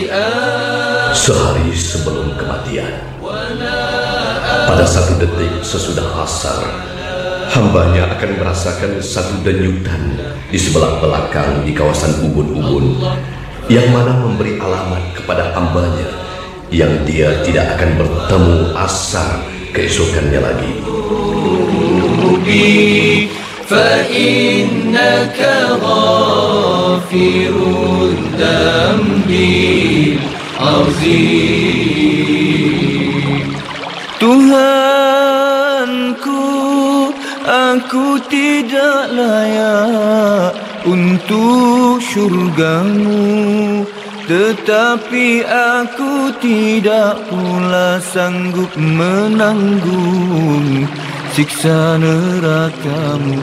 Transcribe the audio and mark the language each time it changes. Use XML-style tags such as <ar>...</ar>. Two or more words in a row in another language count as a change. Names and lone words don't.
<ms>Sehari sebelum kematian, pada satu detik sesudah asar, hambanya akan merasakan satu denyutan di sebelah belakang di kawasan ubun-ubun, yang mana memberi alamat kepada hambanya yang dia tidak akan bertemu asar keesokannya lagi.</ms> <ar>فَإِنَّكَ غَافِرُ الذَّنبِ الْعَظِيمِ.</ar> <ms>Tuhanku, aku tidak layak untuk syurga-Mu, tetapi aku tidak pula sanggup menanggung siksa neraka-Mu.</ms>